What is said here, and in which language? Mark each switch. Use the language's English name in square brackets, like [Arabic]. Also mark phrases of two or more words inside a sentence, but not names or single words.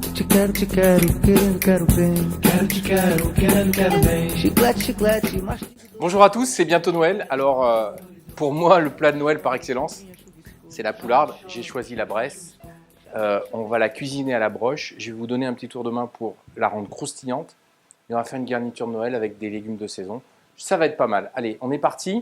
[Portuguese] Quero te quero, quero, quero bem. Quero te quero, quero, quero bem. Chiclete, chiclete, mastiga. [French] Bonjour à tous, c'est bientôt Noël. Alors, pour moi, le plat de Noël par excellence, c'est la poularde. J'ai choisi la Bresse. On va la cuisiner à la broche. Je vais vous donner un petit tour de main pour la rendre croustillante. Et on va faire une garniture de Noël avec des légumes de saison. Ça va être pas mal. Allez, on est parti.